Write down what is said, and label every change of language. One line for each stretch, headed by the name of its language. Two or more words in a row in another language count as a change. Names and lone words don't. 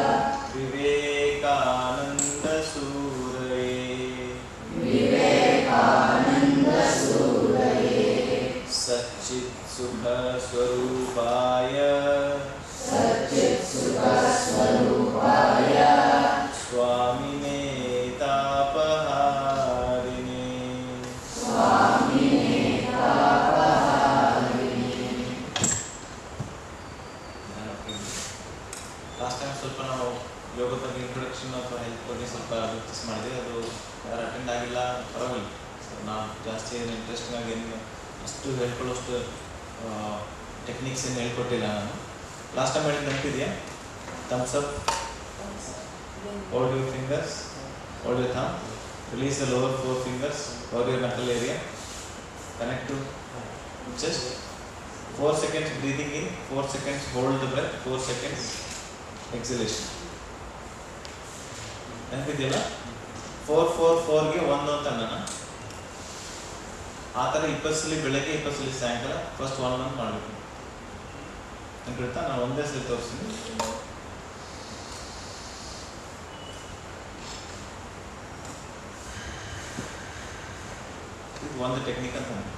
Sanskrit: विवेकानन्द सूरये. विवेकानन्द सूरये. सच्चित् सुख स्वरूपाय. सच्चित् सुख स्वरूपाय.
Kannada: Swami ಸ್ವಲ್ಪ ನಾವು ಯೋಗದ ಬಗ್ಗೆ ಇಂಟ್ರೊಡಕ್ಷನ್ ಅಥವಾ ಹೆಲ್ತ್ ಬಗ್ಗೆ ಸ್ವಲ್ಪ ಡಿಸ್ಕಸ್ ಮಾಡಿದೆ. ಅದು ಯಾರು ಅಟೆಂಡ್ ಆಗಿಲ್ಲ ಪರವಾಗಿಲ್ಲ. ನಾವು ಜಾಸ್ತಿ ಏನು ಇಂಟ್ರೆಸ್ಟಿಂಗ್ ಆಗಿ ಏನು ಅಷ್ಟು ಹೇಳ್ಕೊಳ್ಳೋಷ್ಟು ಟೆಕ್ನಿಕ್ಸ್ ಏನು ಹೇಳ್ಕೊಟ್ಟಿಲ್ಲ ನಾನು.
English: last time
Kannada: ಹೇಳಿದ್ದು ನೆನಪಿದೆಯಾ?
English: thumbs up, hold your fingers, hold your thumb, release the lower 4 fingers over your knuckle area, connect to chest. 4 seconds breathing in, 4 seconds hold the breath, 4 seconds exhalation.
Kannada: ನೆನಪಿದೆಯಲ್ಲ? 4-4-4ಗೆ 1 ಅಂತ ನಾನು ಆ ಥರ 20 ಸಲ ಬೆಳಗ್ಗೆ 20 ಸಲ ಸಾಯಂಕಾಲ
English: first 1 month
Kannada: ಮಾಡಬೇಕು. ನೆನಪಿಡ್ತಾ? ನಾನು ಒಂದೇ ಸಲ ತೋರಿಸ್ತೀನಿ. ಇದು ಒಂದು ಟೆಕ್ನಿಕ್ ಅಂತ.